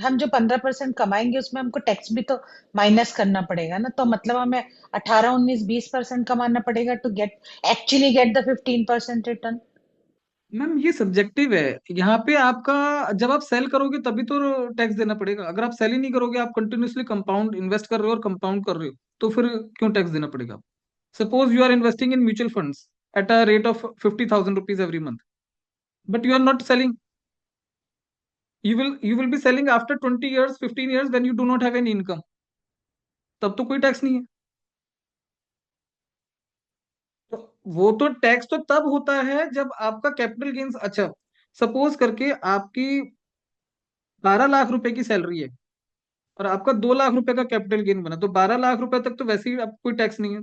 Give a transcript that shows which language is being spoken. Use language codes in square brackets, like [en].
[hi] हम जो 15% कमाएंगे उसमें हमको टैक्स भी तो माइनस करना पड़ेगा ना, तो मतलब हमें 18, 19, 20% कमाना पड़ेगा [en] To get actually get the 15% return. [hi] Ma'am ये सब्जेक्टिव है। यहाँ पे आपका जब आप सेल करोगे तभी तो टैक्स देना पड़ेगा। अगर आप सेल ही नहीं करोगे, आप कंटिन्यूसली कंपाउंड इन्वेस्ट कर रहे हो और कंपाउंड कर रहे हो, तो फिर क्यों टैक्स देना पड़ेगा? [en] Suppose you are investing in mutual funds at a rate of 50,000 rupees every month, but you are not selling. You will be selling after 20 years, 15 years, when you do not have any income. [hi] तब तो कोई tax नहीं है। तो वो तो tax तो तब होता है जब आपका कैपिटल गेन्स, अच्छा सपोज करके आपकी 12 लाख रुपए की सैलरी है और आपका 2 लाख रुपए का कैपिटल गेन बना, तो 12 लाख रुपए तक तो वैसे ही आपको कोई टैक्स नहीं है।